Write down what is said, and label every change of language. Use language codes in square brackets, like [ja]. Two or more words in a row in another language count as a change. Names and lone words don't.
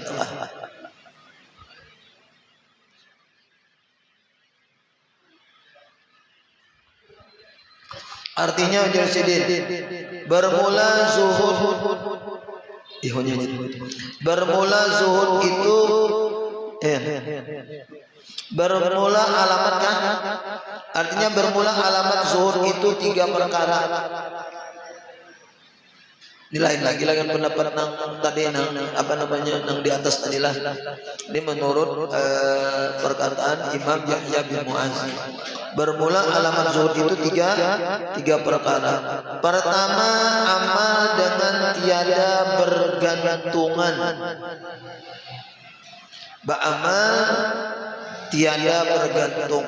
[id] Artinya Jasidin bermula zuhud itu bermula alamatnya, artinya bermula alamat zuhud itu 3 perkara. [bjn] Ini lain lagi pendapat nang tadi nang apa namanya nang di atas tadilah. [id] Ini menurut perkataan Imam Yahya bin Mu'az. Bermula alamat zuhud itu tiga perkara. Pertama, amal dengan tiada bergantungan. [bjn] Ba'amal tiada bergantung.